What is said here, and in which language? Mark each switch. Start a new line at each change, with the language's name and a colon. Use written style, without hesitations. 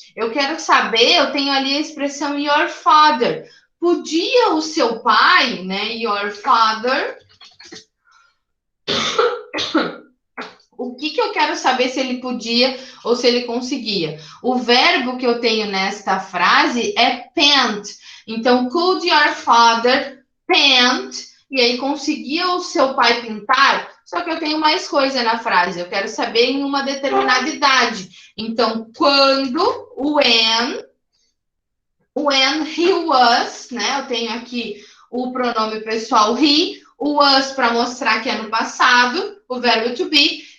Portuguese: Eu quero saber, eu tenho ali a expressão
English: your father.
Portuguese: Podia o seu pai, né?
English: Your father.
Portuguese: O que eu quero saber se ele podia ou se ele conseguia? O verbo que eu tenho nesta frase é paint. Então,
English: could your father paint?
Portuguese: E aí, conseguia o seu pai pintar? Só que eu tenho mais coisa na frase. Eu quero saber em uma determinada idade. Então, quando,
English: when he was,
Portuguese: né? Eu tenho aqui o pronome pessoal he, o was para mostrar que é no passado, o verbo to be.